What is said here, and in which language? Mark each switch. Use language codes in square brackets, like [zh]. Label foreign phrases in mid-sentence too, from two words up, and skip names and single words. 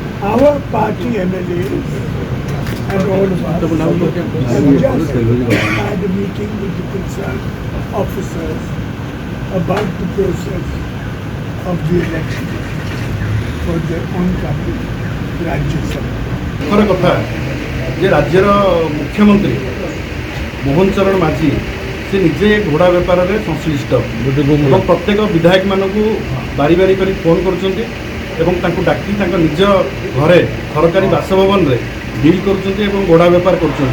[en] our party MLAs and all of us have just had a meeting with the concerned officers about the process of the election for the oncoming Rajya Sabha. [or] କଥା ଯେ ରାଜ୍ୟର ମୁଖ୍ୟମନ୍ତ୍ରୀ ମୋହନ ଚରଣ ମାଝୀ ସେ ନିଜେ ଘୋଡ଼ା ବେପାରରେ ସଂଶ୍ଳିଷ୍ଟ ଏବଂ ପ୍ରତ୍ୟେକ ବିଧାୟକମାନଙ୍କୁ ବାରି ବାରି କରି ଫୋନ୍ କରୁଛନ୍ତି ଏବଂ ତାଙ୍କୁ ଡାକି ତାଙ୍କ ନିଜ ଘରେ ସରକାରୀ ବାସଭବନରେ ଡିଲ୍ କରୁଛନ୍ତି ଏବଂ ଘୋଡ଼ା ବେପାର କରୁଛନ୍ତି।